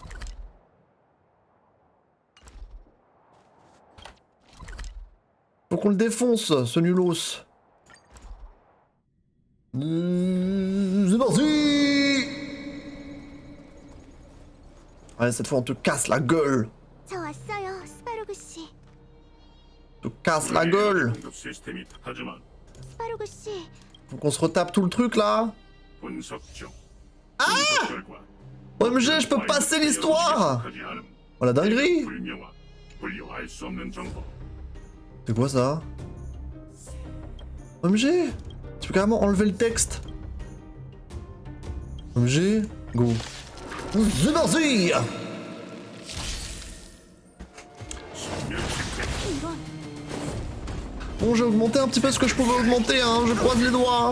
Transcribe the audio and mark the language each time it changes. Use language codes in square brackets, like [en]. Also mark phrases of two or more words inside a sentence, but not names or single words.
[fr] Faut qu'on le défonce, ce nulos. C'est parti! Allez, cette fois on te casse la gueule. [ko] 저 왔어요, 스파로그 씨. [fr] On te casse la gueule. [ko] 응급 시스템이 하지만 스파로그 씨, [fr] Faut qu'on se retape tout le truc là. [ko] 분석 중. 분석 결과 [fr] OMG, je peux passer l'histoire. [ko] 하지 않음. [fr] Oh la dinguerie. [ko] 불명화, 분류할 수 없는 정보. [fr] C'est quoi ça? OMG, tu peux carrément enlever le texte. [en] OMG, go. [fr] C'est parti! Bon, j'ai augmenté un petit peu ce que je pouvais augmenter, hein, je croise les doigts.